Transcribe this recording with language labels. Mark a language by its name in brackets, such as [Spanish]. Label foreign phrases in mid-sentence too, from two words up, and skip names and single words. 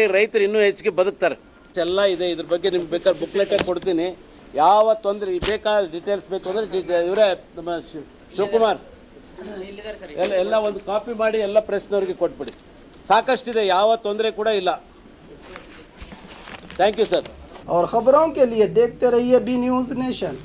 [Kannada] ರೈತರು ಇನ್ನೂ ಹೆಚ್ಚಿಗೆ ಬದುಕ್ತಾರೆ. ಎಲ್ಲ ಇದೆ. ಇದ್ರ ಬಗ್ಗೆ ನಿಮ್ಗೆ ಬೇಕಾದ್ರೆ ಬುಕ್ಲೆಟೇ ಕೊಡ್ತೀನಿ. ಯಾವ ತೊಂದರೆ ಬೇಕಾದ ಡೀಟೇಲ್ಸ್ ಬೇಕು ಅಂದರೆ ಇವರೇ ನಮ್ಮ ಶಿವಕುಮಾರ್ ಎಲ್ಲ ಒಂದು ಕಾಪಿ ಮಾಡಿ ಎಲ್ಲ ಪ್ರೆಸ್ನವ್ರಿಗೆ ಕೊಟ್ಬಿಡಿ. ಸಾಕಷ್ಟಿದೆ, ಯಾವ ತೊಂದರೆ ಕೂಡ ಇಲ್ಲ. [English] thank you sir. [Hindi] और खबरों के लिए देखते रहिए बी न्यूज़ नेशन।